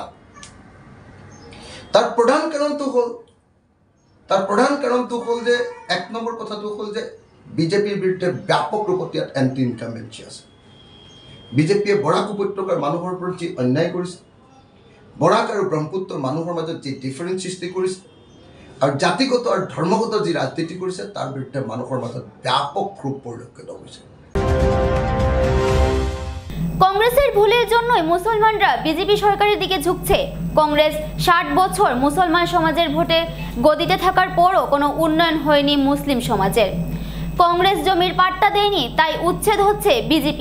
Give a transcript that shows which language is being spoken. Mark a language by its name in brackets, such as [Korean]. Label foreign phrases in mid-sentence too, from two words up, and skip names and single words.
[Assamese] তাৰ প্ৰধান কাৰণটো হ'ল যে 1 নম্বৰ কথাটো হ'ল যে বিজেপিৰ বিৰুদ্ধে ব্যাপক ৰূপত ইয়াত [English] anti incumbency [Assamese] আছে। বিজেপিয়ে বৰাক উপত্যকাৰ মানুহৰ ওপৰত যি অন্যায় কৰিছে, বৰাক আৰু ব্ৰহ্মপুত্ৰৰ মানুহৰ মাজত যি ডিফাৰেঞ্চ সৃষ্টি কৰিছে আৰু জাতিগত আৰু ধৰ্মগত যি ৰাজনীতি কৰিছে, তাৰ বিৰুদ্ধে মানুহৰ মাজত ব্যাপক ক্ষোভ পৰিলক্ষিত হৈছে। [Bangla] কংগ্রেসের ভুলের জন্যই মুসলমানরা বিজেপি সরকারের দিকে ঝুঁকছে। কংগ্রেস 60 বছর মুসলমান সমাজের ভোটে গদিতে থাকার পরও কোনো উন্নয়ন হয়নি মুসলিম সমাজের। কংগ্রেস জমির পাট্টা দেয়নি, তাই উচ্ছেদ হচ্ছে বিজেপি।